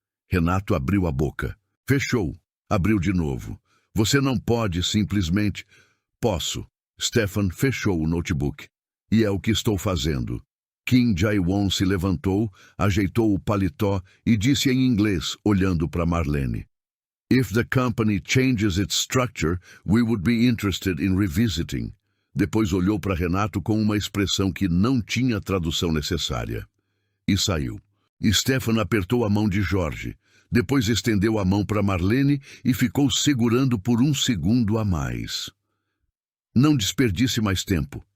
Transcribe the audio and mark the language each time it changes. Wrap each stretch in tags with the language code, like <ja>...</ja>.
<pt>Renato abriu a boca. Fechou. Abriu de novo. Você não pode simplesmente... Posso. Stefan fechou o notebook. E é o que estou fazendo. Kim Jae-won se levantou, ajeitou o paletó e disse em inglês, olhando para Marlene.</pt> <en>If the company changes its structure, we would be interested in revisiting.</en> <pt>Depois olhou para Renato com uma expressão que não tinha tradução necessária. E saiu. Stefan apertou a mão de Jorge. Depois estendeu a mão para Marlene e ficou segurando por 1 segundo a mais. Não desperdice mais tempo,</pt>